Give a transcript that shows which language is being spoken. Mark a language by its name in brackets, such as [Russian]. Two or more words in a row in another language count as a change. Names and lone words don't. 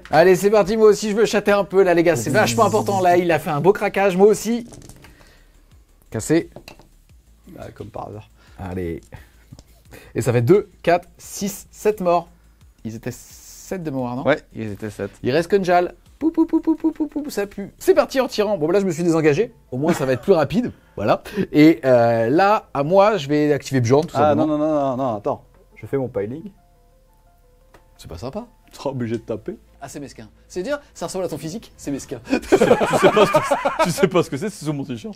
[French] Allez, c'est parti, moi aussi je veux chatter un peu là, les gars. C'est vachement important là. Il a fait un beau craquage, moi aussi. Cassé. Ah, comme par hasard. Allez. Et ça fait 2, 4, 6, 7 morts. Ils étaient 7 de mémoire, non? Ouais, ils étaient 7. Il reste Kunjal. Pou, pou, pou, pou, pou, pou, pou, ça pue. C'est parti en tirant. Bon, là, je me suis désengagé. Au moins, ça va être plus rapide. Voilà. Et là, à moi, je vais activer Bjorn, tout Ah simplement. non, attends. Je fais mon piling. C'est pas sympa. Tu seras obligé de taper. Ah, c'est mesquin. C'est dire, ça ressemble à ton physique, c'est mesquin. Tu sais pas ce que c'est sur mon t-shirt.